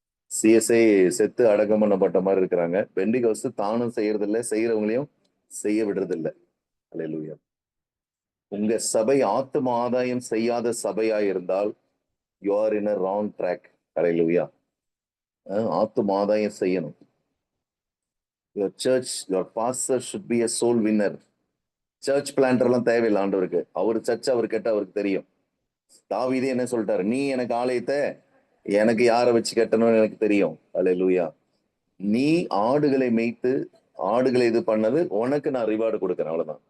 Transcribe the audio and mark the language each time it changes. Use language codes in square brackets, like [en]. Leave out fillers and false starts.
[ta] CSI செத்து அடக்கம் பண்ணப்பட்ட மாதிரி இருக்கிறாங்க. பெண்டிகோஸ்து தானும் செய்யறது இல்லை, செய்யறவங்களையும் செய்ய விடுறது இல்லை. ஹல்லேலூயா. உங்க சபை ஆத்தும ஆதாயம் செய்யாத சபையா இருந்தால் [en] You are in a wrong track. [ta] ஹல்லேலூயா. ஆத்தும ஆதாயம் செய்யணும். [en] Your church, your pastor should be a soul winner. [ta] Search planter எல்லாம் தேவையில்லை ஆண்டவருக்கு. அவர் சர்ச் அவர் கேட்ட அவருக்கு தெரியும். தாவீதே என்ன சொல்லிட்டாரு, நீ எனக்கு ஆலயத்தை எனக்கு யாரை வச்சு கட்டணும்னு எனக்கு தெரியும். ஹல்லேலூயா. நீ ஆடுகளை மேய்த்து ஆடுகளை இது பண்ணது உனக்கு நான் ரிவார்டு கொடுக்குறேன், அவ்வளவுதான்.